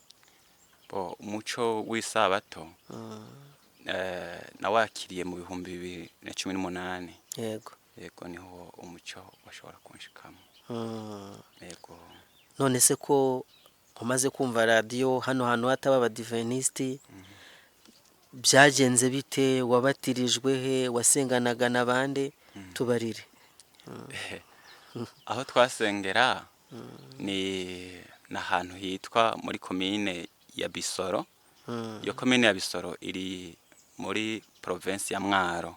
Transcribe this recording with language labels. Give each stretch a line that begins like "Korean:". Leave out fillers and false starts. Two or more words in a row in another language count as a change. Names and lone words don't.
Rundi: Umucyo w'isabato nawakiriye mu 2018. Yego. Yego niho umucyo washobora kunshikamo. Yego. None se ko umaze kumva radio hano hantu hataba abadivanisi, byagenze bite? Wabatirijwe he? Wasenganaga n'abande? Tubarire. Aho twasengera ni nahantu hitwa muri komine ya Bisoro. Yo komine ya Bisoro iri muri province ya Mwaro.